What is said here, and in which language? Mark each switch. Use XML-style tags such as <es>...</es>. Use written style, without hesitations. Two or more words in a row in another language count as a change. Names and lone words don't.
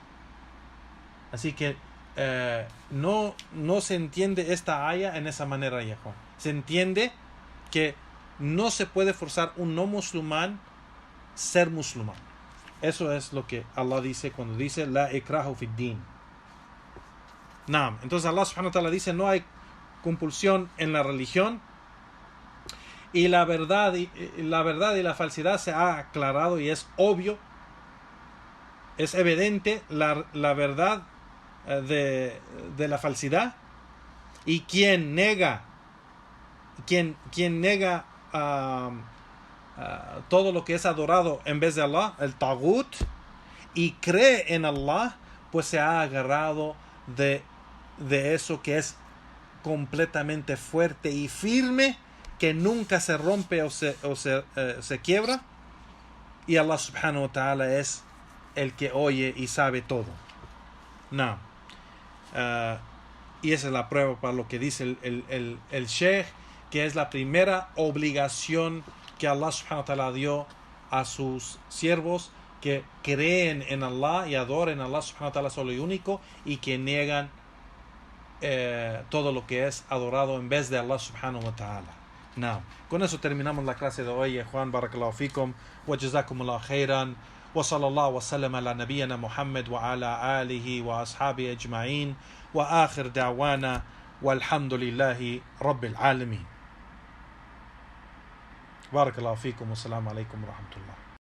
<es>Así que no se entiende esta aya en esa manera, ya Juan. Se entiende que no se puede forzar un no musulmán ser musulmán. Eso es lo que Allah dice cuando dice</es> <ar>لا إكراه في الدين.</ar> <es>Entonces</es> <ar>الله سبحانه وتعالى</ar> <es>dice: no hay compulsión en la religión, y la verdad y la falsedad se ha aclarado, y es obvio, es evidente la verdad de la falsedad, Y quien nega todo lo que es adorado en vez de Allah, el tagut, y cree en Allah, pues se ha agarrado de eso que es completamente fuerte y firme, que nunca se rompe o se quiebra. Y</es> <ar>الله سبحانه وتعالى</ar> <es>es el que oye y sabe todo. No. Y esa es la prueba para lo que dice el Sheikh, que es la primera obligación que</es> <ar>الله سبحانه وتعالى</ar> <es>dio a sus siervos, que creen en Allah y adoren a</es> <ar>الله سبحانه وتعالى</ar> <es>solo y único, y que niegan todo lo que es adorado en vez de</es> <ar>الله سبحانه وتعالى.</ar> <es>No. Con eso terminamos la clase de hoy. Juan,</es> <ar>بارك الله فيكم، وجزاكم الله خيرا، وصلى الله وسلم على نبينا محمد وعلى آله وأصحابه أجمعين، وآخر دعوانا والحمد لله رب العالمين. بارك الله فيكم، والسلام عليكم ورحمة الله.</ar>